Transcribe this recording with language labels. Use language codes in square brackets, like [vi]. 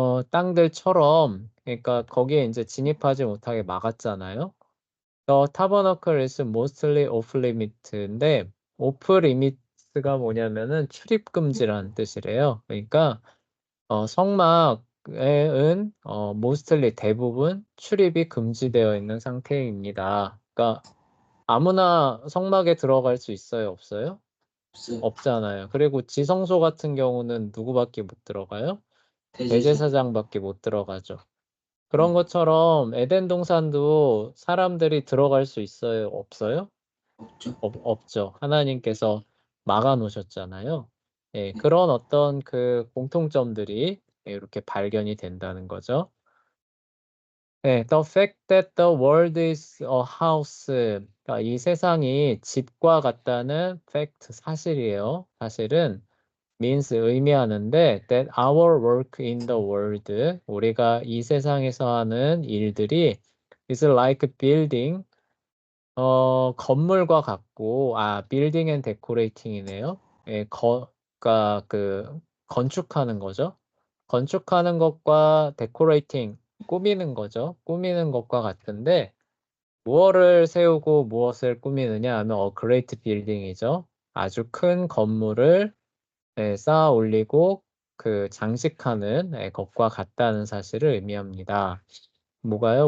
[ko] 땅들처럼 그러니까 거기에 이제 진입하지 못하게 막았잖아요. [en] The tabernacle is mostly off limit인데 off limit가 [ko] 뭐냐면은 출입 금지라는 뜻이래요. 그러니까 성막에는 mostly 대부분 출입이 금지되어 있는 상태입니다. 그러니까 아무나 성막에 들어갈 수 있어요, 없어요? 없어요. 없잖아요. 그리고 지성소 같은 경우는 누구밖에 못 들어가요? 대제사. 대제사장밖에 못 들어가죠. 그런 것처럼 에덴 동산도 사람들이 들어갈 수 있어요? 없어요? 없죠. 없죠. 하나님께서 막아 놓으셨잖아요. 예, 그런 어떤 그 공통점들이 이렇게 발견이 된다는 거죠. [en] 네, the fact that the world is a house. [ko] 그러니까 이 세상이 집과 같다는 fact, 사실이에요. 사실은 [en] means [ko] 의미하는데 [en] that our work in the world [ko] 우리가 이 세상에서 하는 일들이 [en] is like building [ko] 건물과 같고 [en] building and decorating이네요. [ko] 예, 그러니까 그 건축하는 거죠. 건축하는 것과 decorating 꾸미는 거죠. 꾸미는 것과 같은데 무엇을 세우고 무엇을 꾸미느냐 하면 great building이죠. 아주 큰 건물을 쌓아 올리고 그 장식하는 것과 같다는 사실을 의미합니다. 뭐가요?